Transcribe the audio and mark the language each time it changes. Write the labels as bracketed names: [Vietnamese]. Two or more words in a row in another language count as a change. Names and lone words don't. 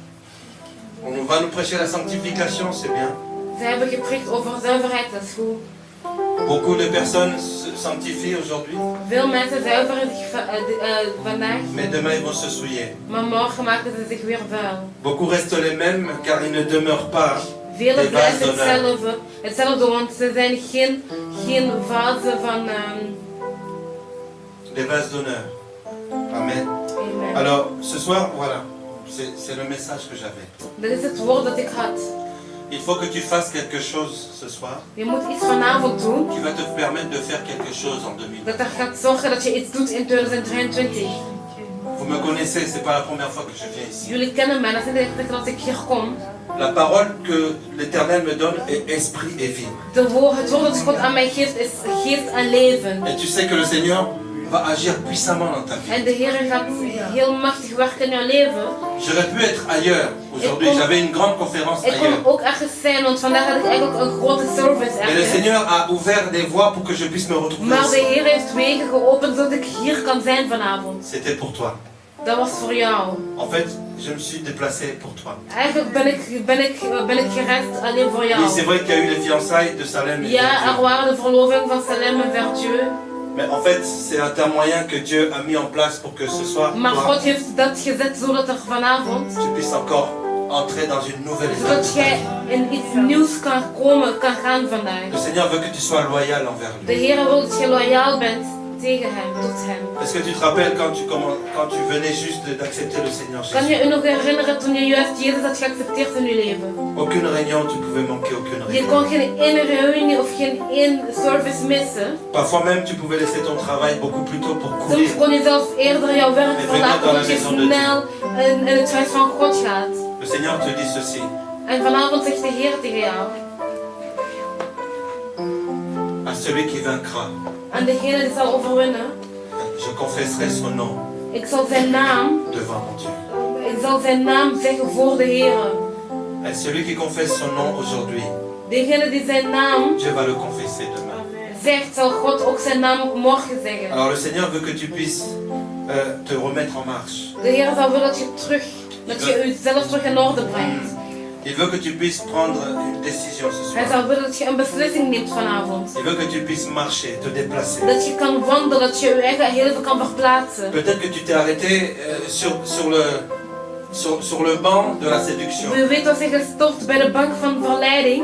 [French] On va nous prêcher la sanctification, c'est bien. [Dutch] Ze hebben gepreekt over zuiverheid, dat is goed. [French] Beaucoup de personnes se sanctifient aujourd'hui, [Dutch] Veel mensen zuiveren zich vandaag, [French] mais demain ils vont se souiller. [Dutch] maar morgen maken ze zich weer vuil. [French] Beaucoup restent les mêmes car ils ne demeurent pas [Dutch] Velen [French] des vases [Dutch] blijven [French] d'honneur. [Dutch] hetzelfde, want ze zijn geen vazen van... [French] Des vases d'honneur. Amen. [Dutch] Amen. [French] Alors, ce soir, voilà, c'est le message que j'avais. [Dutch] Dat is het woord dat ik had. [French] Il faut que tu fasses quelque chose ce soir [Dutch] Je moet iets vanavond doen [French] qui va te permettre de faire quelque chose en 2020. [Dutch] dat er gaat zorgen dat je iets doet in 2023. [French] Vous me connaissez, c'est pas la première fois que je viens ici. [Dutch] Jullie kennen mij, dat is niet de eerste keer dat ik hier kom. [French] La parole que l'Éternel me donne est esprit et vie. [Dutch] Het woord dat God aan mij geeft is geest en leven. [French] Et tu sais que le Seigneur va agir puissamment dans ta vie. [Dutch] En de Heer gaat heel machtig werken in jouw leven. [French] J'aurais pu être ailleurs aujourd'hui, j'avais une grande conférence [Dutch] Ik [French] ailleurs. [Dutch] kon ook ergens zijn, want vandaag had ik eigenlijk een grote service [French] Mais le [Dutch] ergens. [French] Seigneur a ouvert des voies pour que je puisse me retrouver [Dutch] Maar de [French] ici. [Dutch] Heer heeft wegen geopend zodat ik hier kan zijn vanavond. [French] C'était pour toi. [Dutch] Dat was voor jou. [French] En fait, je me suis déplacé pour toi. [Dutch] Eigenlijk ben ik gereisd alleen voor jou. [French] Oui, c'est vrai qu'il y a eu les fiançailles de Salem et [Dutch] Ja, er [French] Verdieu. [Dutch] waren de verloving van Salem en Verdieu. [French] Mais en fait, c'est un tel moyen que Dieu a mis en place pour que ce soir, [Dutch] Maar [French] toi, [Dutch] God heeft dat gezet zodat er vanavond, [French] tu puisses encore entrer dans une nouvelle étape. [Dutch] zodat jij in iets nieuws kan gaan vandaag. [French] Le Seigneur veut que tu sois loyal envers [Dutch] De [French] lui. [Dutch] Heer wil dat je loyaal bent tegen hem, tot hem. [French] Est-ce que tu te rappelles quand tu venais juste d'accepter le Seigneur [Dutch] Kan [French] Jésus? [Dutch] je je nog herinneren toen je juist Jezus had geaccepteerd in je leven? [French] Aucune réunion, tu pouvais manquer aucune [Dutch] Je [French] réunion. [Dutch] kon geen ene reunie of geen één service missen. [French] Parfois même, tu pouvais laisser ton travail beaucoup plus tôt pour courir. [Dutch] Soms kon je zelfs eerder jouw werk verlaten omdat je snel in het huis van God gaat. [French] Le Seigneur te dit ceci. [Dutch] En vanavond zegt de Heer tegen jou, [French] À celui qui vaincra, [Dutch] aan degene die zal overwinnen, [French] je confesserai son nom [Dutch] ik zal zijn naam, [French] devant mon Dieu. [Dutch] ik zal zijn naam zeggen voor de Heer. [French] Et celui qui confesse son nom aujourd'hui, [Dutch] Degene die zijn naam [French] Dieu va le confesser demain. [Dutch] zegt, zal God ook zijn naam ook morgen zeggen. [French] Alors le Seigneur veut que tu puisses te remettre en marche. [Dutch] De Heer zal willen dat je jezelf terug in orde brengt. [French] Il veut que tu puisses prendre une décision ce [Dutch] Hij [French] soir. [Dutch] zal willen dat je een beslissing neemt vanavond. [French] Il veut que tu puisses marcher, te déplacer. [Dutch] Dat je kan wandelen, dat je je eigen leven kan verplaatsen. [French] Peut-être que tu t'es arrêté sur le banc de la séduction. [Dutch] Wie weet was je gestopt bij de bank van verleiding.